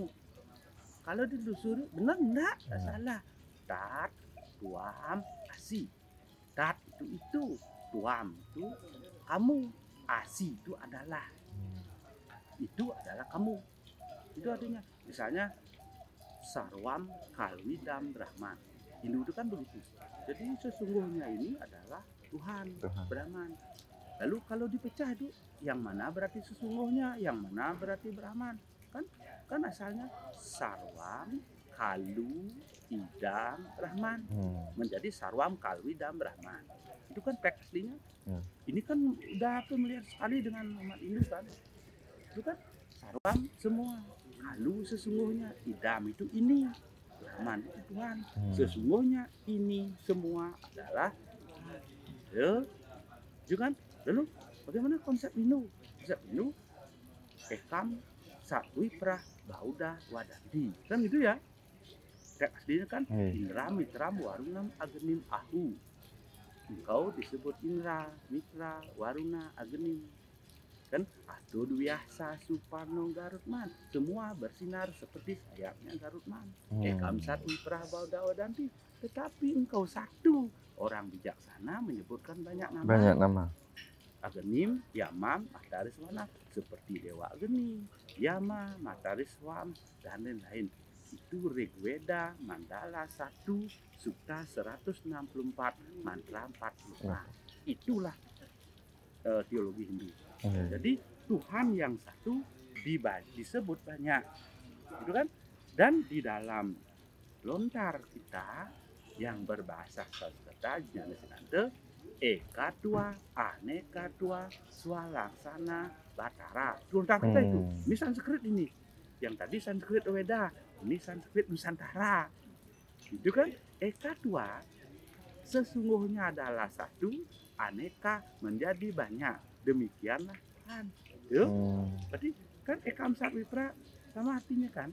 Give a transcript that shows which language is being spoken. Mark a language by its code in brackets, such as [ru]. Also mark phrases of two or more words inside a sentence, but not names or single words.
[id] Kalau ditelusuri benar enggak salah. [sa] Tat tuam asi, [id] tat itu tuam itu kamu, asi itu adalah kamu. Itu artinya misalnya [sa] sarwam kalwidam Brahman. [id] Hindu itu kan begitu. Jadi sesungguhnya ini adalah Tuhan. Brahman. Lalu kalau dipecah itu yang mana berarti sesungguhnya, yang mana berarti Brahman? Kan asalnya [sa] sarwam kalu idam Brahman [id] menjadi [sa] sarwam kalu idam Brahman. [id] Itu kan teks aslinya. Ini kan udah familiar sekali dengan umat Hindu kan. Itu kan sarwam semua, kalu sesungguhnya, idam itu ini, Brahman itu Tuhan. Sesungguhnya ini semua adalah Tuhan. Lalu bagaimana konsep Hindu? Konsep Hindu [sa] ekam satwi prah bauda wadandi. [id] Kan gitu ya. Teks aslinya kan [sa] Indra mitra warunam agenim ahu. [id] Engkau disebut Indra, Mitra, Waruna, Agenim. Kan [sa] Ado Dwiasa Suparno Garutman, [id] semua bersinar seperti sayapnya Garutman. [sa] Ekam satwi prah bauda wadandi. [id] Tetapi engkau satu, orang bijaksana menyebutkan banyak nama. Banyak nama. Agenim, Yamam, Matariswana, seperti Dewa Ageni, Yama, Matariswam, dan lain-lain. Itu Rigveda, Mandala 1, Sukta 164, Mantra 45. Itulah teologi Hindu. Jadi Tuhan yang satu disebut banyak, gitu kan? Dan di dalam lontar kita yang berbahasa Sanskerta, [sa] Jnana Eka tua, aneka tua, swalaksana, batara. [id] Lontar kita itu. Ini Sanskrit ini. Yang tadi Sanskrit Weda, ini Sanskrit Nusantara. Itu kan eka tua sesungguhnya adalah satu, aneka menjadi banyak. Demikianlah Tuhan. Berarti kan [sa] ekam satwi pra [id] sama artinya kan.